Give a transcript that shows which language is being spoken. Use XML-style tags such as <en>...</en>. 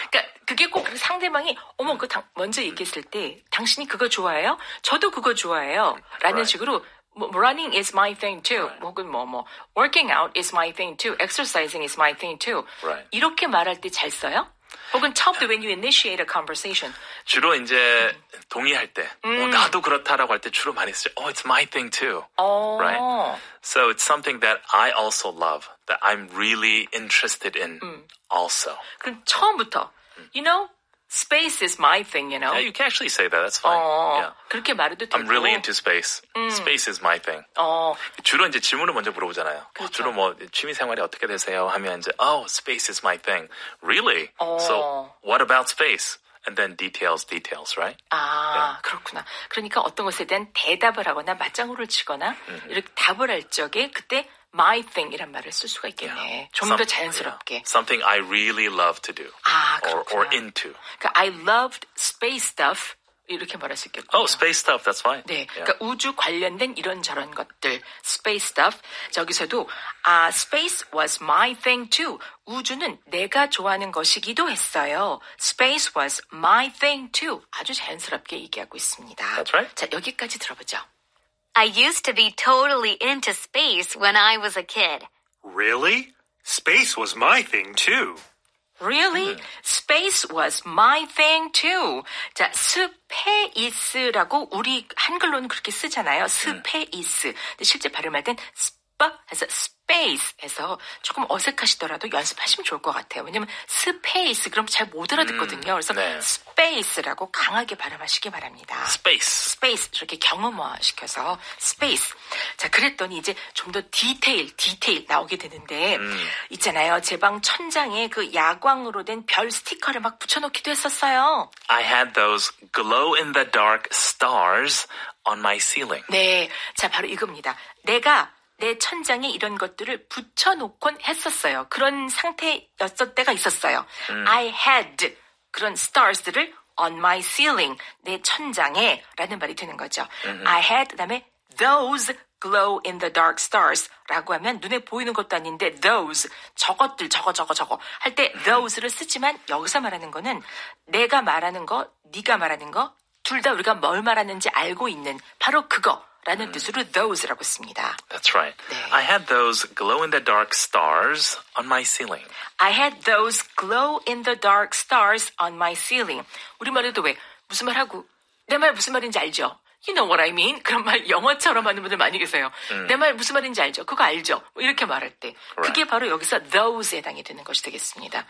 <ko>그러니까 그게 꼭 상대방이 먼저 얘기했을 때 당신이 그거 좋아해요? 저도 그거 좋아해요. 라는 식으로</ko> <en>running is my thing too.</en> <ko>혹은</ko> <en>working out is my thing too. exercising is my thing too. Right.</en> <ko>이렇게 말할 때 잘 써요? 혹은 처음부터</ko> <en>when you initiate a conversation.</en> <ko>주로 이제 동의할 때, 나도 그렇다라고 할 때 주로 많이 쓰죠.</ko> <en>Oh, it's my thing too. Right? So it's something that I also love, that I'm really interested in also.</en> <ko>그럼 처음부터,</ko> <en>space is my thing, Yeah, you can actually say that. That's fine. Yeah.</en> <ko>그렇게 말해도 되고.</ko> <en>I'm really into space. Space is my thing.</en> <ko>주로 이제 질문을 먼저 물어보잖아요. 그렇죠. 주로 취미 생활이 어떻게 되세요? 하면 이제</ko> <en>space is my thing. Really? So what about space? And then details, right? Yeah.</en> <ko>그렇구나. 그러니까 어떤 것에 대한 대답을 하거나 맞장구를 치거나 이렇게 답을 할 적에 그때 my thing이란 말을 쓸 수가 있겠네. 좀 더 자연스럽게.</ko> <en>Something I really love to do. Or into.</en> <ko>그러니까</ko> <en>I loved space stuff</en> <ko>이렇게 말할 수 있겠군요.</ko> <en>Oh, space stuff, that's fine.</en> <ko>네, 그러니까 우주 관련된 이런저런 것들, space stuff. 저기서도</ko> <en>space was my thing too.</en> <ko>우주는 내가 좋아하는 것이기도 했어요.</ko> <en>Space was my thing too.</en> <ko>아주 자연스럽게 얘기하고 있습니다.</ko> <en>That's right.</en> <ko>자, 여기까지 들어보죠.</ko> <en>I used to be totally into space when I was a kid. Really? Space was my thing too. Really? Space was my thing too.</en> <ko>자, 스페이스라고 우리 한글로는 그렇게 쓰잖아요. 스페이스. 근데 실제 발음할 땐 해서 space에서 조금 어색하시더라도 연습하시면 좋을 것 같아요. 왜냐면 space 그럼 잘 못 알아듣거든요. 그래서 네. space라고 강하게 발음하시기 바랍니다.</ko> <en>Space.</en> <ko>이렇게 경험화 시켜서 space. 자, 그랬더니 이제 좀 더 디테일 나오게 되는데 있잖아요. 제 방 천장에 그 야광으로 된 별 스티커를 막 붙여놓기도 했었어요.</ko> <en>I had those glow-in-the-dark stars on my ceiling.</en> <ko>네, 자 바로 이겁니다. 내가 내 천장에 이런 것들을 붙여놓곤 했었어요. 그런 상태였을 때가 있었어요.</ko> <en>I had</en> <ko>그런 stars들을</ko> <en>on my ceiling,</en> <ko>내 천장에 라는 말이 되는 거죠.</ko> <en>I had</en> <ko>그다음에</ko> <en>those glow in the dark stars</en> <ko>라고 하면 눈에 보이는 것도 아닌데 those, 저것들 저거 할 때 those를 쓰지만 여기서 말하는 거는 내가 말하는 거, 네가 말하는 거 둘 다 우리가 뭘 말하는지 알고 있는 바로 그거 라는 뜻으로 those라고 씁니다.</ko> <en>That's right.</en> <ko>네.</ko> <en>I had those glow-in-the-dark stars on my ceiling. I had those glow-in-the-dark stars on my ceiling.</en> <ko>우리말에도 왜 무슨 말하고 내 말 무슨 말인지 알죠?</ko> <en>You know what I mean?</en> <ko>그런 말 영어처럼 하는 분들 많이 계세요. 내 말 무슨 말인지 알죠? 그거 알죠? 뭐 이렇게 말할 때. 그게 바로 여기서 those에 해당이 되는 것이 되겠습니다.</ko>